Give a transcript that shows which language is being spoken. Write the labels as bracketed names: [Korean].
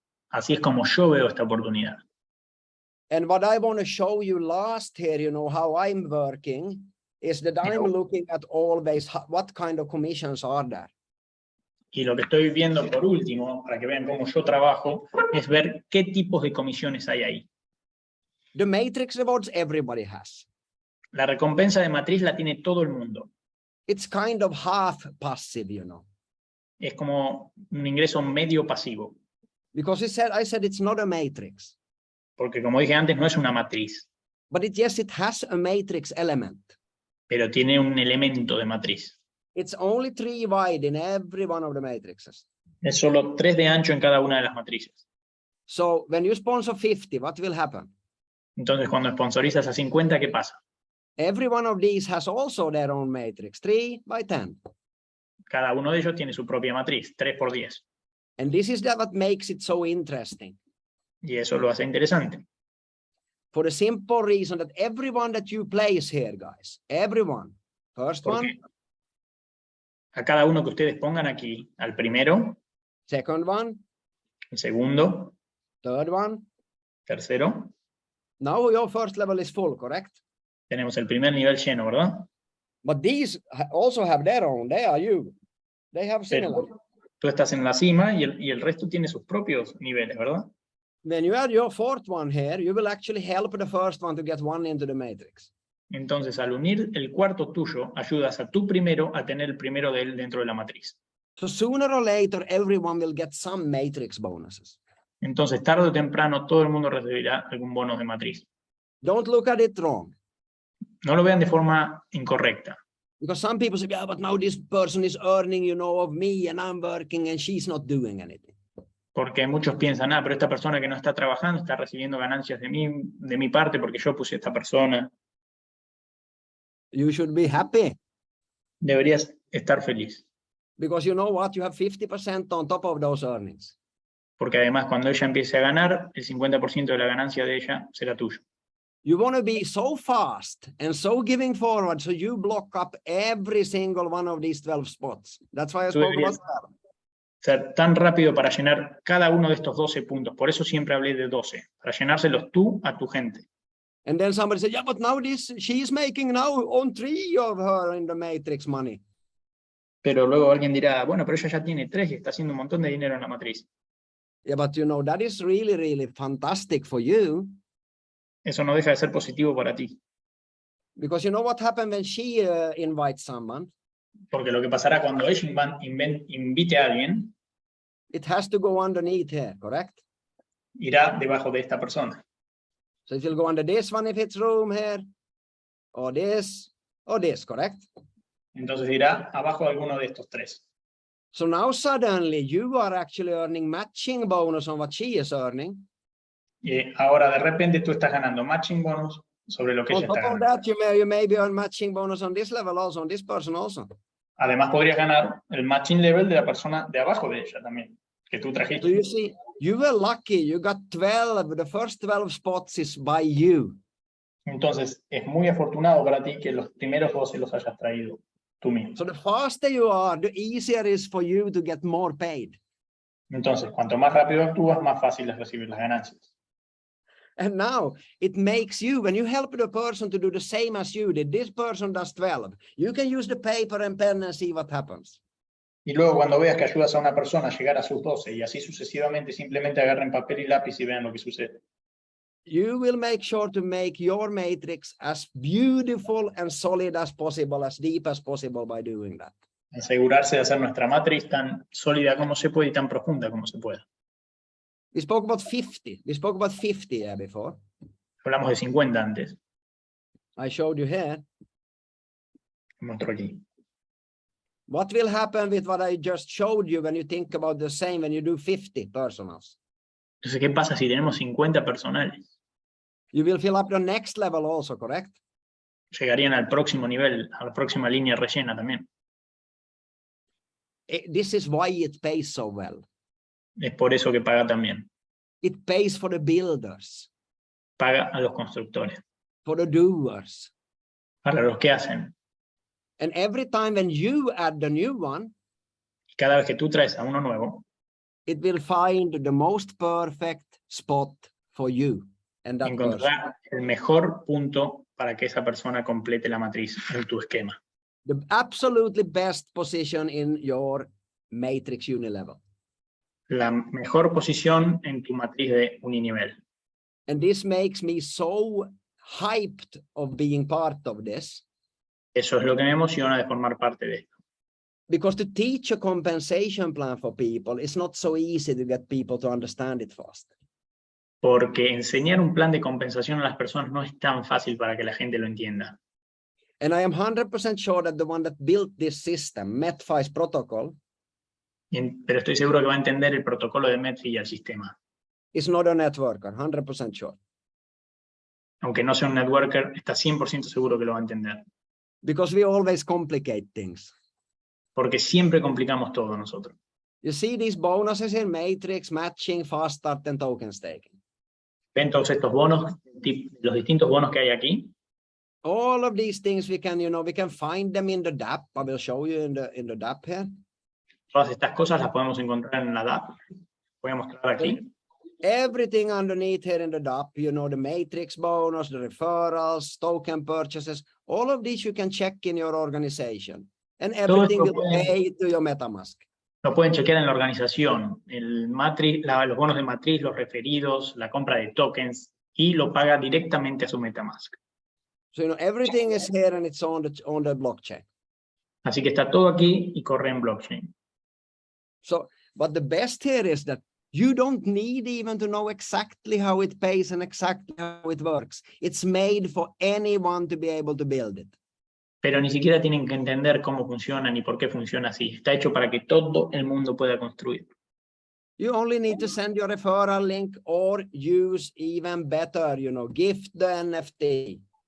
[Spanish] Así es como yo veo esta oportunidad. [English] And what I want to show you last here, you know, how I'm working, is that I'm looking at always what kind of commissions are there. [Spanish] Y lo que estoy viendo por último, para que vean cómo yo trabajo, es ver qué tipos de comisiones hay ahí. [English] The matrix rewards everybody has. [Spanish] La recompensa de matriz la tiene todo el mundo. [English] It's kind of half passive, you know. [Spanish] Es como un ingreso medio pasivo. [English] Because I said it's not a matrix. [Spanish] Porque como dije antes, no es una matriz. [English] But yes, it has a matrix element. [Spanish] Pero tiene un elemento de matriz. [English] It's only 3 wide in every one of the matrices. [Spanish] Es solo 3 de ancho en cada una de las matrices. [English] So when you sponsor 50, what will happen? [Spanish] Entonces, cuando sponsorizas a 50, ¿qué pasa? [English] Every one of these has also their own matrix, 3 by 10. [Spanish] Cada uno de ellos tiene su propia matriz, 3 por 10. [English] And this is what makes it so interesting. [Spanish] Y eso lo hace interesante. [English] For the simple reason that everyone that you place here, guys, everyone, first one, [Spanish] a cada uno que ustedes pongan aquí, al primero, [English] second one, [Spanish] el segundo, [English] third one. [Spanish] tercero. [English] Now your first level is full, correct? [Spanish] Tenemos el primer nivel lleno, ¿verdad? [English] But these also have their own. They are you. They have similar. [Spanish] Pero tú estás en la cima y el resto tiene sus propios niveles, ¿verdad? [English] When you add your fourth one here, you will actually help the first one to get one into the matrix. [Spanish] Entonces, al unir el cuarto tuyo, ayudas a tu primero a tener el primero de él dentro de la matriz. [English] So sooner or later, everyone will get some matrix bonuses. [Spanish] Entonces, tarde o temprano, todo el mundo recibirá algún bono de matriz. [English] Don't look at it wrong. [Spanish] No lo vean de forma incorrecta. [English] Because some people say, yeah, but now this person is earning, you know, of me and I'm working and she's not doing anything. [Spanish] Porque muchos piensan, pero esta persona que no está trabajando está recibiendo ganancias de mi parte porque yo puse a esta persona. [English] You should be happy. [Spanish] Deberías estar feliz. [English] Because you know what? You have 50% on top of those earnings. [Spanish] Porque además cuando ella empiece a ganar, el 50% de la ganancia de ella será tuyo. [English] You want to be so fast and so giving forward, so you block up every single one of these 12 spots. That's why I spoke about that. [Spanish] Ser tan rápido para llenar cada uno de estos 12 puntos. Por eso siempre hablé de 12, para llenárselos tú a tu gente. [English] And then somebody said, yeah, but now she's making now on 3 of her in the matrix money. [Spanish] Pero luego alguien dirá, bueno, pero ella ya tiene 3 y está haciendo un montón de dinero en la matriz. [English] Yeah, but you know, that is really, really fantastic for you. [Spanish] Eso no deja de ser positivo para ti. [English] Because you know what happened when she invites someone? [Spanish] Porque lo que pasará cuando ella invite a alguien, [English] it has to go underneath here, correct? [Spanish] Irá debajo de esta persona. [English] So it will go under this one if it's room here, or this, correct? [Spanish] Entonces irá abajo de alguno de estos 3. [English] So now suddenly you are actually earning matching bonus on what she is earning. [Spanish] Y ahora de repente tú estás ganando matching bonus sobre lo que ella está ganando. [English] That, you may be earn matching bonus on this level also, on this person also. [Spanish] Además podrías ganar el matching level de la persona de abajo de ella también, que tú trajiste. [English] So you see, you were lucky, you got 12, the first 12 spots is by you. [Spanish] Entonces es muy afortunado para ti que los primeros 12 los hayas traído tú mismo. [English] So the faster you are, the easier it is for you to get more paid. [Spanish] Entonces, cuanto más rápido actúas, más fácil es recibir las ganancias. [English] And now it makes you, when you help the person to do the same as you did, this person does 12. You can use the paper and pen and see what happens. [Spanish] Y luego cuando veas que ayudas a una persona a llegar a sus 12 y así sucesivamente, simplemente agarren papel y lápiz y vean lo que sucede. [English] You will make sure to make your matrix as beautiful and solid as possible, as deep as possible by doing that. [Spanish] Asegurarse de hacer nuestra matriz tan sólida como se puede y tan profunda como se pueda. [English] We spoke about 50. We spoke about 50 before. [Spanish] Hablamos de 50 antes. [English] I showed you here. [Spanish] Muestro aquí. [English] What will happen with what I just showed you when you think about the same, when you do 50 personals? [Spanish] Entonces, ¿qué pasa si tenemos 50 personales? [English] You will fill up the next level also, correct? [Spanish] Llegarían al próximo nivel, a la próxima línea rellena también. [English] This is why it pays so well. [Spanish] Es por eso que paga también. [English] It pays for the builders. [Spanish] Paga a los constructores. [English] For the doers. [Spanish] Para los que hacen. [English] And every time when you add the new one, [Spanish] cada vez que tú traes a uno nuevo, [English] it will find the most perfect spot for you. and that person. [Spanish] Encontrar el mejor punto para que esa persona complete la matriz en tu esquema. [English] The absolutely best position in your matrix unilevel. [Spanish] La mejor posición en tu matriz de uninivel. [English] And this makes me so hyped of being part of this. [Spanish] Eso es lo que me emociona de formar parte de esto. [English] Because to teach a compensation plan for people is not so easy to get people to understand it fast. [Spanish] Porque enseñar un plan de compensación a las personas no es tan fácil para que la gente lo entienda. [English] And I am 100% sure that the one that built this system, Metfi's protocol, [Spanish] Pero estoy seguro que va a entender el protocolo de Metfi y el sistema. [English] is not a networker, 100% sure. [Spanish] Aunque no sea un networker, está 100% seguro que lo va a entender. [English] Because we always complicate things. [Spanish] Porque siempre complicamos todo nosotros. [English] You see these bonuses in matrix, matching, fast start, and token staking. [Spanish] ¿Ven todos estos bonos, los distintos bonos que hay aquí? [English] All of these things we can find them in the DApp. I will show you in the DApp here. [Spanish] Todas estas cosas las podemos encontrar en la DApp. Voy a mostrar aquí. [English] Everything underneath here in the DApp, the matrix bonus, the referrals, token purchases, all of these you can check in your organization. And everything will pay to your MetaMask. [Spanish] Lo pueden chequear en la organización, los bonos de matriz, los referidos, la compra de tokens, y lo paga directamente a su MetaMask. [English] So everything is here and it's on the blockchain. [Spanish] Así que está todo aquí y corre en blockchain. [English] So, but the best here is that you don't need even to know exactly how it pays and exactly how it works. It's made for anyone to be able to build it. [Spanish] Pero ni siquiera tienen que entender cómo funciona ni por qué funciona así. Está hecho para que todo el mundo pueda construir. [English] You only need to send your referral link or use even better, gift the NFT.